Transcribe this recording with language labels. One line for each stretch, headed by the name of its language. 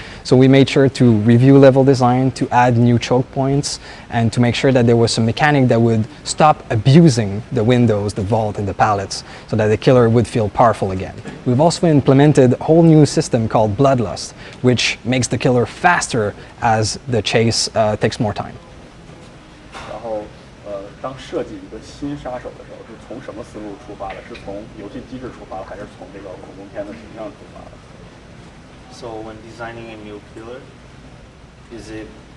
English: So we made sure to review level design, to add new choke points, and to make sure that there was some mechanic that would stop abusing the windows, the vault, and the pallets, so that the killer would feel powerful again. We've also implemented a whole new system called Bloodlust, which makes the killer faster as the chase takes more time.
Chinese: 然后当设计一个新杀手的时候，是从什么思路出发的？是从游戏机制出发的，还是从这个恐怖片的形象出发的？
English: So when designing a new killer, is it